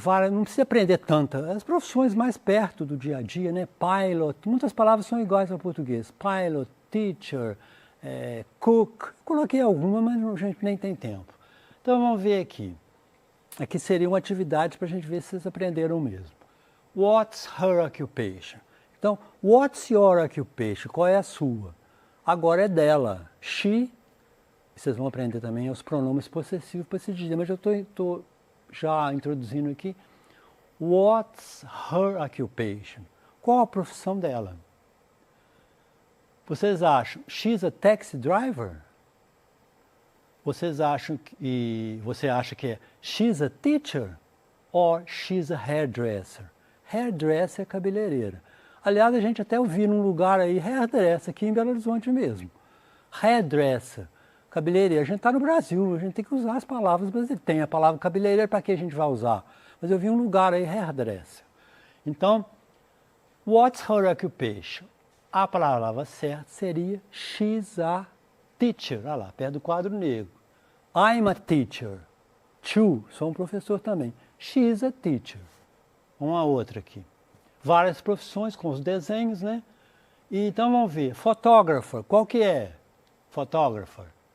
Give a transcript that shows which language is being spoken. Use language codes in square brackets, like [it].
[pt] Não precisa aprender tanta. As profissões mais perto do dia a dia, né? Pilot, muitas palavras são iguais ao português. Pilot, teacher, cook. Coloquei alguma, mas a gente nem tem tempo. Então, vamos ver aqui. Aqui seria uma atividade para a gente ver se vocês aprenderam mesmo. [en] What's her occupation? [pt] Então, [en] what's your occupation? [pt] Qual é a sua? Agora é dela. She, vocês vão aprender também os pronomes possessivos para esse dia, mas eu estou já introduzindo aqui. [en] What's her occupation? [pt] Qual a profissão dela? Vocês acham, [en] she's a taxi driver? [pt] Você acha que é [en] she's a teacher? Or she's a hairdresser? Hairdresser [pt] é cabeleireira. Aliás, a gente até ouviu num lugar aí, hairdresser, aqui em Belo Horizonte mesmo. Hairdresser, cabeleireira. A gente está no Brasil, a gente tem que usar as palavras brasileiras. Tem a palavra cabeleireira, para que a gente vai usar? Mas eu vi um lugar aí, hairdresser. Então, [en] what's her occupation? [pt] A palavra certa seria [en] she's a teacher. [pt] Olha lá, perto do quadro negro. [en] I'm a teacher. Too, [pt] sou um professor também. [en] She's a teacher. [pt] Uma outra aqui. Várias profissões com os desenhos, né? E então vamos ver. Photographer, qual que é? Photographer.